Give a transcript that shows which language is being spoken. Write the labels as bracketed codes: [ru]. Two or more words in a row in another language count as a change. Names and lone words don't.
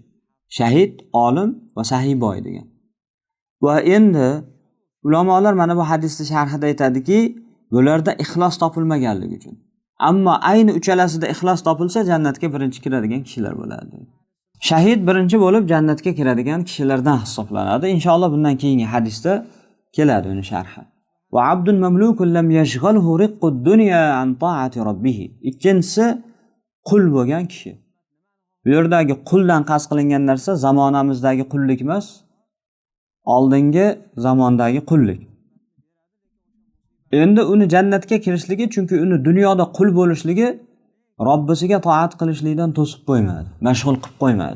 [uz] Shahid, olim va sahiboy degan. Va endi ulamolar mana bu hadisning sharhida aytadiki, bularda ixlos topilmaganligi uchun. Ammo ayni uchalasida ixlos topilsa jannatga birinchi kiradigan kishilar bo'ladi. Shahid birinchi bo'lib jannatga kiradigan kishilardan hisoblanadi. Inshaalloh bundan keyingi hadisda keladi uni sharhi. [ar] وعبد مملوك لم يشغله رق الدنيا عن طاعة ربه. [uz] Ikkinchisi qul bo'lgan kishi. Bu yerdagi quldan qasd qilingan narsa zamonamizdagi qullik emas, oldingi zamondagi qullik. Endi uni jannatga kirishligi, chunki uni dunyoda qul bo'lishligi Robbisiga to'at qilishlikdan to'sib qo'ymadi, mashg'ul qilib qo'ymadi.